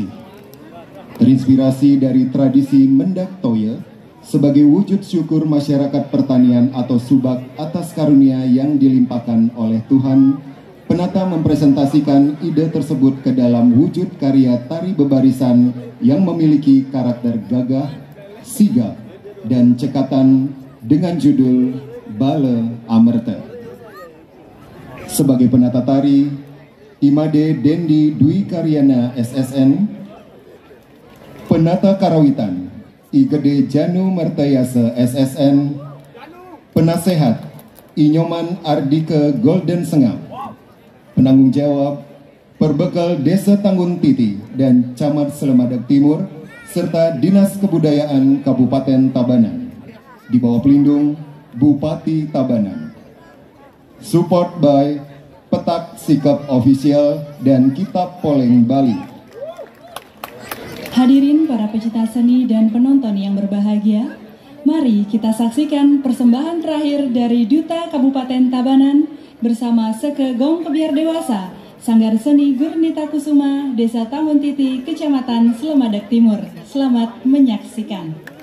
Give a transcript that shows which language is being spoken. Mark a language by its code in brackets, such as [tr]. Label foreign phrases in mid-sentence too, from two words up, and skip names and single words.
[id] Terinspirasi dari tradisi Mendak Toye sebagai wujud syukur masyarakat pertanian atau subak atas karunia yang dilimpahkan oleh Tuhan, penata mempresentasikan ide tersebut ke dalam wujud karya tari bebarisan yang memiliki karakter gagah, sigap, dan cekatan dengan judul Bale Amrete. Sebagai penata tari, Imade Dendi Dwi Karyana SSN, penata karawitan I Gede Janu Mertayasa SSN, penasehat Inyoman Ardike Golden Sengap, penanggung jawab Perbekal Desa Tanggun Titi dan Camat Selemadak Timur, serta Dinas Kebudayaan Kabupaten Tabanan, di bawah pelindung Bupati Tabanan. [en] Support by [id] Petak Sikap Official dan Kitab Poleng Bali. Hadirin para pecinta seni dan penonton yang berbahagia, mari kita saksikan persembahan terakhir dari Duta Kabupaten Tabanan bersama Sekegong Kebiar Dewasa, Sanggar Seni Gurnita Kusuma, Desa Tanggun Titi, Kecamatan Selemadak Timur. Selamat menyaksikan.